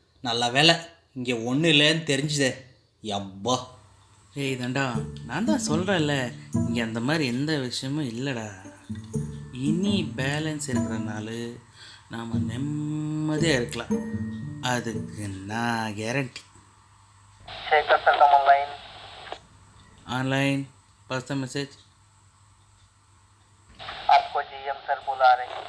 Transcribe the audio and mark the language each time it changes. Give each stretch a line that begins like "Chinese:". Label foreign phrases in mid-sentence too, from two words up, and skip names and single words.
Tamil: நல்ல வேலை இங்கே ஒன்றும் இல்லைன்னு தெரிஞ்சுதே. யப்பா. ஏய் தண்டா, நான் தான் சொல்கிறேன்ல, இங்கே அந்த மாதிரி எந்த விஷயமும் இல்லைடா. இனி பேலன்ஸ் இருக்கிற நாள் நாம் நிம்மதியாக இருக்கலாம். அதுக்கு நான் கேரண்டி.
English: online pass the message.
Hindi: आपको जीएम सर बुला रहे हैं.